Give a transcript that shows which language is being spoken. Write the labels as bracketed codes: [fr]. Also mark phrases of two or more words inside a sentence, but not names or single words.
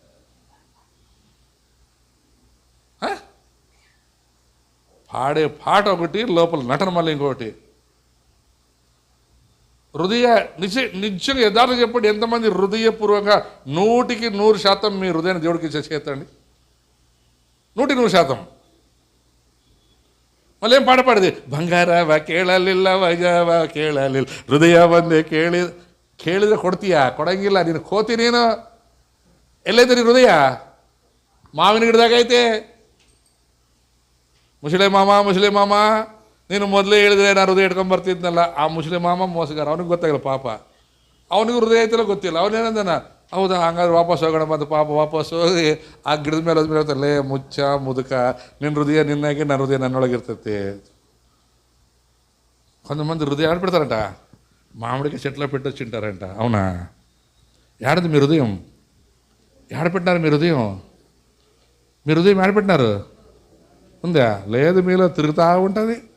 [te] పాడే పాట ఒకటి, లోపల నటన మళ్ళీ ఇంకొకటి. హృదయ నిజంగా యథార్థం చెప్పండి, ఎంతమంది హృదయపూర్వక 100కి 100% మీ హృదయాన్ని దేవుడికి చేతండి? 100కి 100%. మళ్ళీ ఏం పాట పాడేది? [kn] బంగారవా ಕೇಳಲಿಲ್ಲ ವೈಜವ ಕೇಳಲಿಲ್ಲ ಹೃದಯ ಬಂದೆ ಕೇಳಿದ್ರೆ ಕೊಡ್ತೀಯಾ? ಕೊಡಂಗಿಲ್ಲ. ನೀನು ಕೋತಿ, ನೀನು ಎಲ್ಲೈತೆ ನೀನು ಹೃದಯ? ಮಾವಿನ ಗಿಡದಾಗೈತೆ. ಮುಸಳೆ ಮಾಮ ನೀನು ಮೊದಲೇ ಹೇಳಿದ್ರೆ ನಾನು ಹೃದಯ ಇಟ್ಕೊಂಡ್ಬರ್ತಿದ್ನಲ್ಲ. ಆ ಮುಸಳೆ ಮಾಮ ಮೋಸಗಾರ, ಅವನಿಗೆ ಗೊತ್ತಾಗಿಲ್ಲ ಪಾಪ. ಅವನಿಗೂ ಹೃದಯ ಐತಿಲ್ಲ ಗೊತ್ತಿಲ್ಲ. ಅವನೇನಂದನ, ಹೌದಾ ಹಂಗಾದ್ರೆ ವಾಪಸ್ ಹೋಗೋಣ ಬಂದು. ಪಾಪ ವಾಪಸ್ ಹೋಗಿ ಆ ಗಿಡದ ಮೇಲೆ ಹೋದ್ಮೇಲೆ ಹೇಳ್ತಾರಲ್ಲೇ, ಮುಚ್ಚ ಮುದುಕ, ನಿನ್ನ ಹೃದಯ ನಿನ್ನಾಗೆ, ನನ್ನ ಹೃದಯ నన్నొಳగిರ್ತೈತಿ. [te] కొంతమంది హృదయం ఆడపెడతారంట, మామిడికి చెట్ల పెట్టొచ్చింటారంట. అవునా? ఏడది మీ హృదయం? ఏడపెట్టినారు మీ హృదయం? మీ హృదయం ఏడపెట్టినారు? ఉందా? లేదు, మీలో తిరుగుతూ ఉంటుంది.